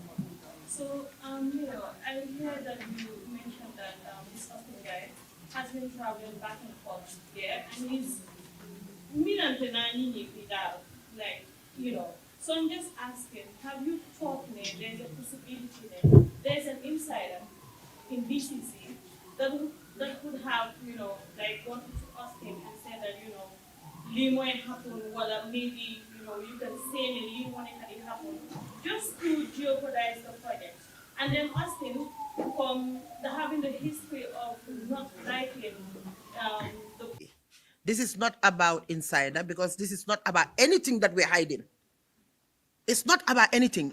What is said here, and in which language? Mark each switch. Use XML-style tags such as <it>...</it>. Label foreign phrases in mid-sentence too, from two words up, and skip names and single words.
<en>So, I heard that you mentioned that this Austin guy has been traveling back and forth there, and he's like, So I'm just asking, have you thought there's a possibility that there's an insider in BCC that could have, gone to Austin and said that,</en> <wo>lii mooy</wo> <en>happen, wala maybe, you can say</en> <wo>lii moo nekk di</wo> <en>happen, just to jeopardize the project. And then Austin, from having the history of not liking the... This is not about insider, because this is not about anything that we're hiding. It's not about anything.</en>